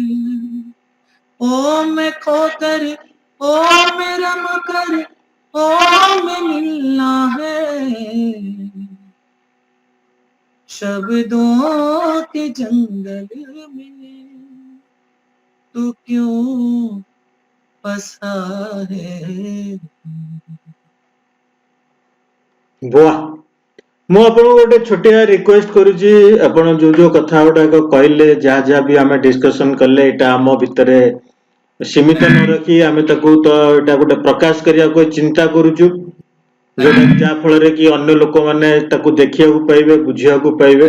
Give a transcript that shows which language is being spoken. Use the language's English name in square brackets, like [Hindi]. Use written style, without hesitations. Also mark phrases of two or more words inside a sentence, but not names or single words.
[Hindi] ओ मैं खोकर ओ मैं रम कर ओ मैं मिलना है, शब्दों के जंगल में तू क्यों फंसा है। वाह। [Odia] ମୁଁ ଆପଣଙ୍କୁ ଗୋଟେ ଛୋଟିଆ ରିକ୍ୱେଷ୍ଟ କରୁଛି, ଆପଣ ଯୋଉ ଯୋଉ କଥା ଗୁଡାକ କହିଲେ, ଯାହା ଯାହା ବି ଆମେ ଡିସ୍କସନ କଲେ, ଏଇଟା ଆମ ଭିତରେ ସୀମିତ ନ ରଖି ଆମେ ତାକୁ ତ ଏଇଟା ଗୋଟେ ପ୍ରକାଶ କରିବାକୁ ଚିନ୍ତା କରୁଛୁ, ଯୋଉଟା ଯାହା ଫଳରେ କି ଅନ୍ୟ ଲୋକମାନେ ତାକୁ ଦେଖିବାକୁ ପାଇବେ, ବୁଝିବାକୁ ପାଇବେ।